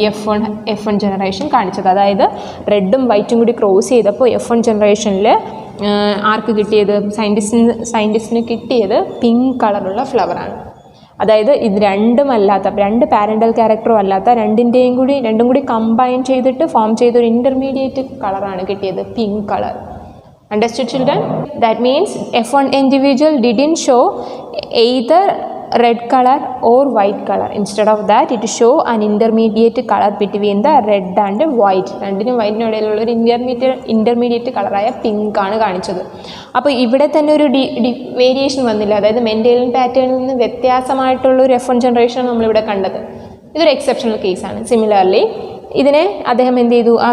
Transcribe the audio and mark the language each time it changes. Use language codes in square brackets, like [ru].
[ml] F1 generation കാണിച്ചത്. അതായത് റെഡും വൈറ്റും കൂടി ക്രോസ് ചെയ്തപ്പോൾ F1 ജനറേഷനിൽ ആർക്ക് കിട്ടിയത്? സയൻറ്റിസ്റ്റിന് കിട്ടിയത് പിങ്ക് കളറുള്ള ഫ്ലവറാണ്. അതായത് ഇത് രണ്ട് പാരൻ്റൽ ക്യാരക്ടറും അല്ലാത്ത രണ്ടും കൂടി കമ്പൈൻ ചെയ്തിട്ട് ഫോം ചെയ്തൊരു ഇൻ്റർമീഡിയറ്റ് കളറാണ് കിട്ടിയത്, pink colour. [en] Understood, children? That means F1 individual didn't show either red color or white color. Instead of that, it show an intermediate color between the red and white. [ml] രണ്ടിനും വൈറ്റിനും ഇടയിലുള്ള ഒരു intermediate കളറായ pink ആണ് കാണിച്ചത്. അപ്പോൾ ഇവിടെ തന്നെ ഒരു variation വന്നില്ല. അതായത് മെൻഡേലിയൻ പാറ്റേണിൽ നിന്ന് വ്യത്യാസമായിട്ടുള്ള ഒരു F1 ജനറേഷൻ നമ്മളിവിടെ കണ്ടത്. ഇതൊരു എക്സെപ്ഷണൽ കേസാണ്. സിമിലർലി ഇതിനെ അദ്ദേഹം എന്ത് ചെയ്തു?